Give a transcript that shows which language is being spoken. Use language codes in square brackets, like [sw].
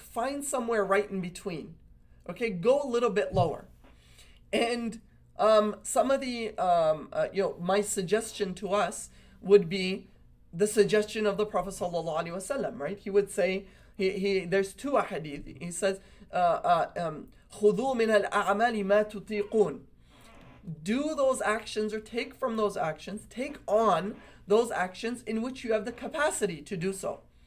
[en] Find somewhere right in between, okay, go a little bit lower. And some of the, my suggestion to us would be the suggestion of the Prophet sallallahu alaihi wasallam, right? He would say, there's two ahadith. He says, [ar] خُذُوا مِنَ الْأَعْمَالِ مَا تُطِيقُونَ. [en] Do those actions or take from those actions, take on those actions in which you have the capacity to do so.